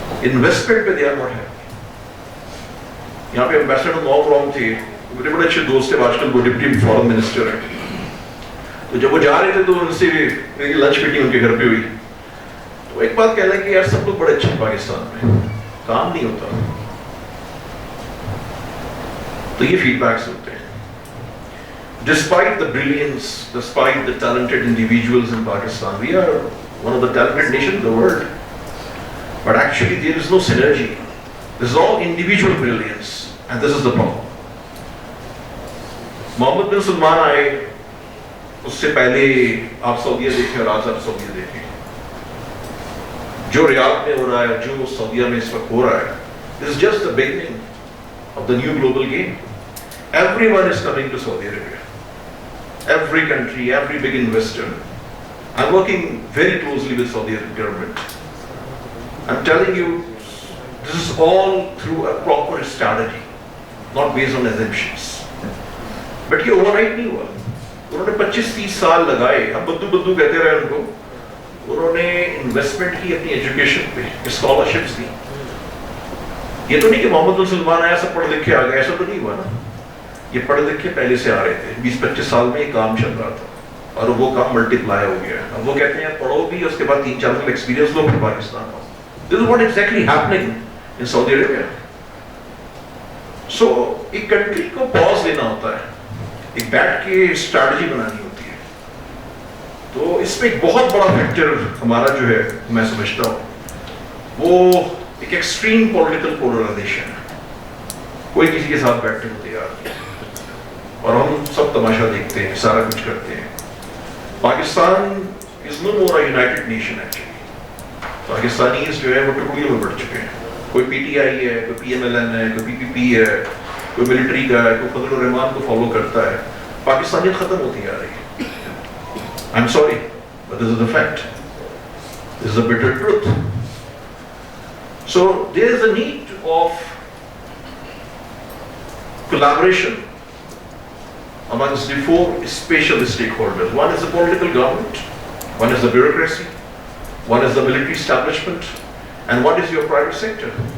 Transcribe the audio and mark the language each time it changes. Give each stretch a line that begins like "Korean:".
Urdu: Investment پہ
English: They are not happy.
Urdu: یہاں پہ امبیسڈر نوم رونگ تھے, میرے بڑے اچھے دوست ہیں, آج کل وہ ڈپٹی فارن منسٹر ہیں. تو جب وہ جا رہے تھے تو ان سے میری لنچ میٹنگ ان کے گھر پہ ہوئی. تو ایک بات کہہ لیں کہ یار سب لوگ بڑے اچھے ہیں پاکستان میں, کام نہیں ہوتا. تو یہ فیڈ بیکس ہوتے ہیں.
English: Despite the brilliance, despite the talented individuals in Pakistan, we are one of the talented nations in the world. But actually there is no synergy. This is all individual brilliance, and this is the problem.
Urdu: Mohammed bin Salman آئے, اس سے پہلے آپ سعودیہ دیکھیں اور آج آپ سعودیہ دیکھیں. جو ریاض میں ہو رہا ہے, جو سعودیہ میں اس وقت ہو رہا ہے,
English: this is just the beginning of the new global game. Everyone is coming to Saudi Arabia. Every country, every big investor. I'm working very closely with Saudi Arabian government. I'm telling you, this is all through a proper strategy, not based on assumptions.
Urdu: But یہ overnight نہیں ہوا. انہوں نے 25-30 سال لگائے. اب بدو کہتے رہے ان کو. انہوں نے انویسٹمنٹ کی اپنی ایجوکیشن پہ, اسکالرشپس دی. یہ تو نہیں کہ محمد بن سلمان آیا سب پڑھ لکھ کے آ گیا, ایسا تو نہیں ہوا نا. یہ پڑھ لکھ کے پہلے سے آ رہے تھے. 20-25 سال میں یہ کام چل رہا تھا, اور وہ کام ملٹی پلائی ہو گیا. اب وہ کہتے ہیں پڑھو بھی, اس کے بعد 3-4 سال ایکسپیرینس لو پھر پاکستان آؤ.
English: This is what exactly happening in Saudi Arabia.
Urdu: So ایک کنٹری کو پاز لینا ہوتا ہے, ایک بیٹھ کے اسٹریٹجی بنانی ہوتی ہے. تو اس میں ایک بہت بڑا فیکٹر ہمارا جو ہے, میں سمجھتا ہوں, وہ ایک ایکسٹریم پولیٹیکل پولرائزیشن ہے. کوئی کسی کے ساتھ بیٹھنے کو تیار نہیں, اور ہم سب تماشا دیکھتے ہیں, سارا کچھ کرتے ہیں.
English: Pakistan is no more a united nation actually.
Urdu: پاکستانیز جو ہے وہ ٹکڑیوں میں بڑھ چکے ہیں. کوئی پی ٹی آئی ہے, کوئی پی ایم ایل این ہے, کوئی پی پی پی ہے, کوئی ملٹری کا ہے, کوئی فضل الرحمان کو فالو کرتا ہے. پاکستانیت ختم ہوتی جا رہی ہے.
English: I'm sorry, but this is the fact. This is a bitter truth. So there is a need of collaboration amongst the 4 special stakeholders. One is the political government, one is the bureaucracy, one is the military establishment, and one is your private sector.